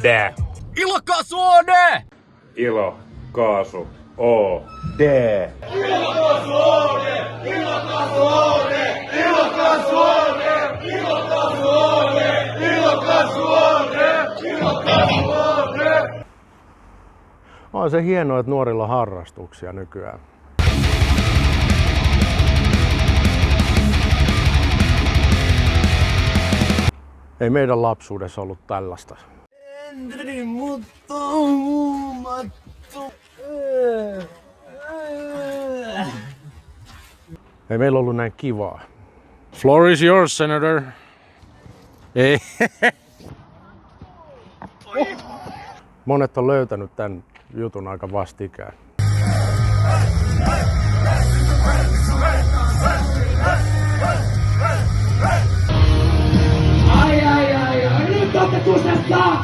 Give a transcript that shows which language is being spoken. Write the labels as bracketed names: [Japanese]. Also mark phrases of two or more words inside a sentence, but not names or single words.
[Finnish] Ilokaasu OD. Ilokaasu OD. Ilokaasu OD. Ilokaasu OD. Ilokaasu OD. Ilokaasu OD. Ilokaasu OD. Ilokaasu OD. On se hienoa, että nuorilla on harrastuksia nykyään. Ei meidän lapsuudessa ollut tällaista. Ei meillä ollut näin kivaa. [English] Floor is yours, Senator. [Finnish] Ei. Monet on löytänyt tämän jutun aika vastikään. Ai, nyt otetusesta!